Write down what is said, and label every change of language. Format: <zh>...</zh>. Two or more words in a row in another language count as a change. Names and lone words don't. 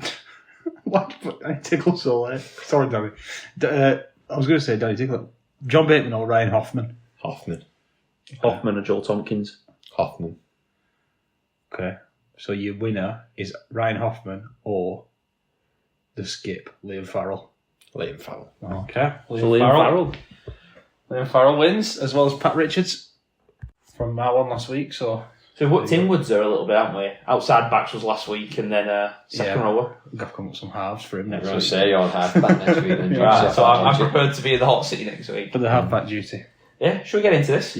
<en>What? Danny Tickle so late. Sorry, Danny. I was going to say Danny Tickle. John Bateman or Ryan Hoffman. Hoffman. Hoffman or Joel Tompkins. Hoffman. Okay. So your winner is Ryan Hoffman or the skip, Liam Farrell. Liam Farrell. Okay. Liam Farrell. Liam Farrell wins, as well as Pat Richards from my one last week. So we've worked inwards there a little bit, haven't we? Outside backs was last week, and then second rower. I've got to come up with some halves for him I next was going week. to say you're on half back next week. Then Right, so I'm prepared to be in the hot seat next week. For the halfback duty. Yeah, should we get into this?</en>